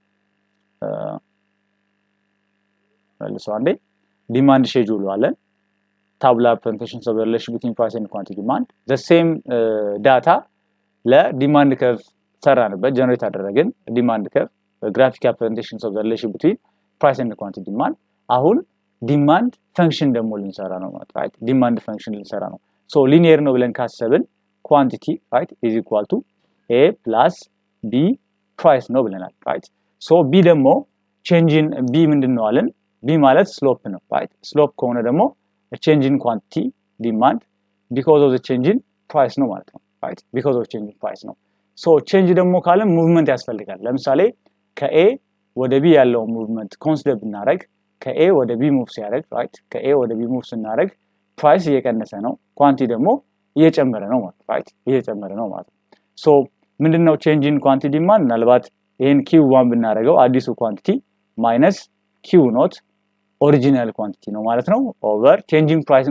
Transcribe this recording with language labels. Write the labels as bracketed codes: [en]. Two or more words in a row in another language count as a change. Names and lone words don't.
[am] መልሰው አንዴ [en] demand schedule አለን tabular representations of the relationship between price and quantity demand the same data ለdemand curve [am] ሰራንበት ጀነሬት አደረግን [en] demand curve graphical representations of the relationship between price and quantity demand አሁን demand function [am] ደግሞ ልንሰራ ነው ማለት [en] right demand function [am] ልንሰራ ነው [en] so linear [am] ነው ብለን ካሰብን [en] quantity right is equal to A plus B price [am] ነው ብለናል [en] right so B ደግሞ change in B [am] ምንድነው አለን [en] B ማለት slope ነው right slope [am] ከሆነ ደግሞ [en] a change in quantity demand because of the change in price [am] ነው ማለት ነው [en] right because of change in price ነው so change [am] ደግሞ ካለ [en] movement [am] ያስፈልጋል ለምሳሌ ከA ወደ B ያለው [en] movement consider ብናደርግ [am] ከኤ ወደ ቢ ሙቭ ሲያደርግ ራይት ከኤ ወደ ቢ ሙቭ ስናደርግ ፕራይስ እየቀነሰ ነው ኳንቲቲ ደግሞ እየጨመረ ነው ማለት ራይት እየጨመረ ነው ማለት ሶ ምንድነው [en] change in quantity demand [am] ምናልባት ይሄን q1 ብናደርገው አዲሱ ኳንቲቲ [en] minus q naught original quantity [am] ነው ማለት ነው [en] over changing price